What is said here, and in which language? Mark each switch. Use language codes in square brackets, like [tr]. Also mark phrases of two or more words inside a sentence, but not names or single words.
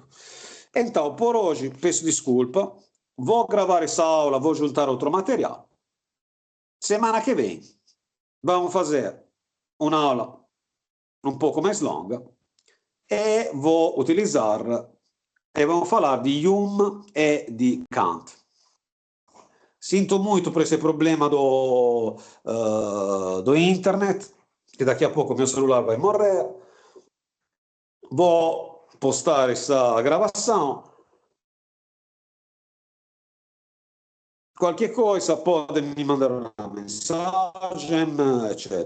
[pt] Então, por hoje, peço desculpa, vou gravar essa aula, vou juntar outro material. Semana que vem, vamos fazer uma aula um pouco mais longa e vou utilizar e vamos falar di Hume e di Kant. Sinto muito por esse problema do internet, que daqui a pouco meu celular vai morrer. Vou postar essa gravação. Qualquer coisa pode me mandar uma mensagem, etc.